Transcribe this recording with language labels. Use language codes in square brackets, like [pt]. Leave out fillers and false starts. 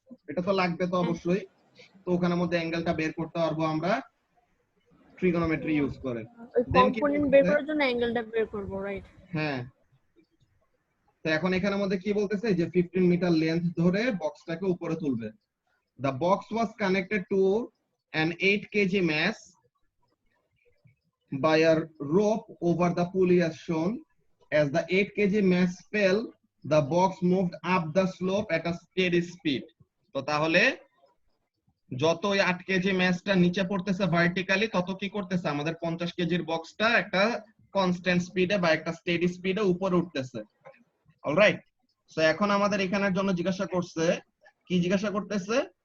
[bn] এটা তো লাগবে তো অবশ্যই। তো ওখানের মধ্যে অ্যাঙ্গেলটা বের করতে পারবো আমরা ট্রিগোনোমেট্রি ইউজ করে। ওই দেন কি কম্পোনেন্ট বের করার জন্য অ্যাঙ্গেলটা বের করব, রাইট? হ্যাঁ, তো এখন এখানের মধ্যে কি বলতেছে যে 15 মিটার লেন্থ ধরে বক্সটাকে উপরে তুলবে। [en] The box was connected to an 8 kg mass by a rope over the pulley as shown. As the 8 kg mass fell, the box moved up the slope at a steady speed. [bn] তো তাহলে যত ওই 8 KG ম্যাসটা নিচে পড়তেছে vertically, তত কি করতেছে আমাদের 50 কেজির বক্সটা একটা কনস্ট্যান্ট স্পিডে বা একটা স্টেডি স্পিডে উপরে উঠতেছে। অলরাইট, সো এখন আমাদের এখানের জন্য জিজ্ঞাসা করছে, কি জিজ্ঞাসা করতেছে?